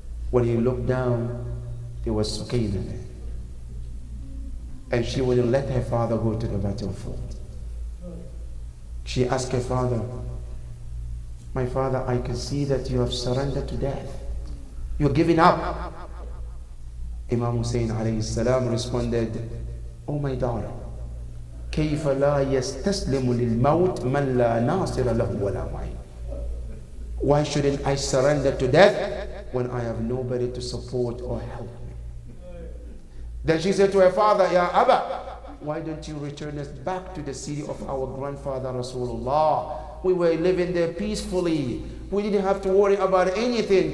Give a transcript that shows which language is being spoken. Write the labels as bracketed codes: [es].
[en] When he looked down, there was Sukayna there. And she wouldn't let her father go to the battlefield. She asked her father, my father, I can see that you have surrendered to death. You're giving up. Imam Hussein alayhi salam responded, oh my daughter, [ar] كيف لا يستسلم للموت من لا ناصر له ولا معين. [en] Why shouldn't I surrender to death when I have nobody to support or help me? Then she said to her father, Ya Abba, why don't you return us back to the city of our grandfather Rasulullah We were living there peacefully. We didn't have to worry about anything.